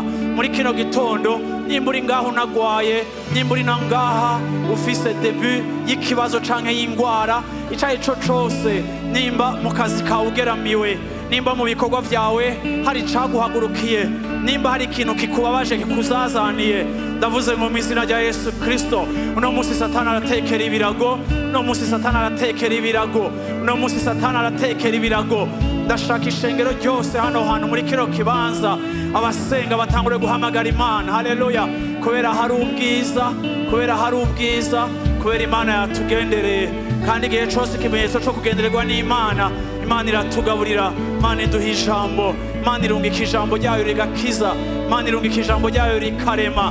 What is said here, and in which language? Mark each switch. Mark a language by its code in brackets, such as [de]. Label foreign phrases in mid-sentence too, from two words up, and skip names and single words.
[rn] Muri kino gitondo nimba uri ngaho unagwaye, nimba uri nangaha ufise debut y'ikibazo canke y'ingwara icaye co cose, nimba mu kazi kawe ugeramiwe, nimba mu bikorwa vyawe hari caguhagurukiye, nimba hari ikintu kikubabaje kikuzazaniye, ndavuze ngo mu izina rya Yesu Kristo, uno musi Satani aratekera ibirago, uno musi Satani aratekera ibirago, uno musi Satani aratekera ibirago. Ndashaka ishengero ryose hano hantu muri kino kibanza, abasenga batangure guhamagara Imana. Haleluya! Kubera hari ubwiza, kubera hari ubwiza, kubera Imana yatugendereye, kandi igihe cyose ikimenyetso cyo kugendererwa n'Imana, Imana iratugaburira, Imana iduha ijambo, Imana irungika ijambo ryayo rigakiza, Imana irungika ijambo ryayo rikarema.